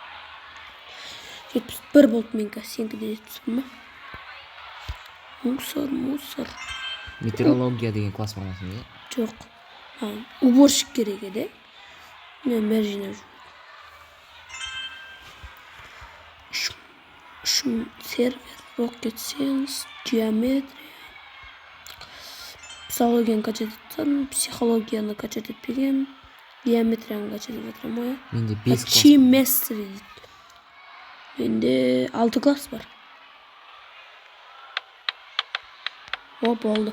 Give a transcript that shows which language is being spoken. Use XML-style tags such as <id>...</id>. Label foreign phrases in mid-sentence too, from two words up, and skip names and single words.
<kk>71 болды менікі. Сенікі де 71 ма? Мусор. Метеорология деген класс бар ма сенде? Жоқ. Уборщик керек еді. Мен бәрі жинап жүрмін. Сервер,</kk> <en>rocket science, geometry.</en> <kk>Зоологияны качать етсем, психологияны качать етпеген, геометрияны качать етіп жатырмын ғой. Менде 5 класс. Chemistry дейді. Менде 6 класс бар. О, болды.</kk>